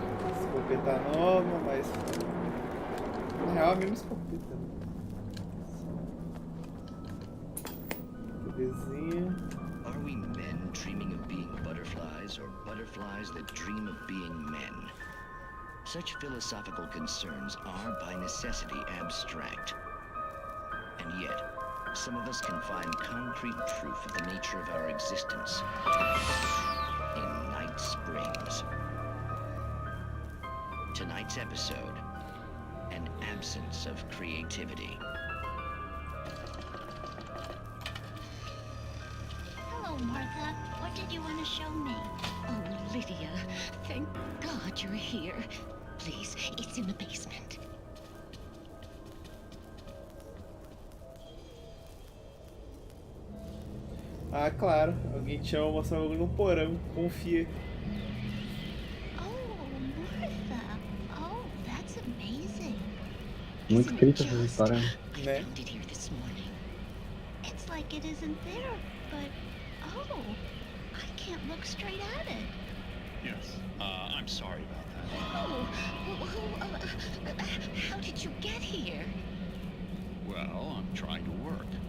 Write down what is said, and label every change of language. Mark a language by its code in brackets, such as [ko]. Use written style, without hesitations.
[pt] Escopeta nova, mas na real é a mesma escopeta. Belezinha. [en] Are we men dreaming of being butterflies, or butterflies that dream of being men? Such philosophical concerns are by necessity abstract. And yet, some of us can find concrete proof of the nature of our existence in Night Springs. Tonight's episode, an absence of creativity. Hello, Martha. What did you want to show me? Oh, Lydia, thank God you're here. Please, it's in the basement. [pt] Ah, claro. Alguém te chama mostrar algo no porão. Confia. Muito crítica essa história. Né? [en] It's like it isn't there, but I can't look straight at it. Yes. I'm sorry about that. Oh, how did you get here? Well, I'm trying to work.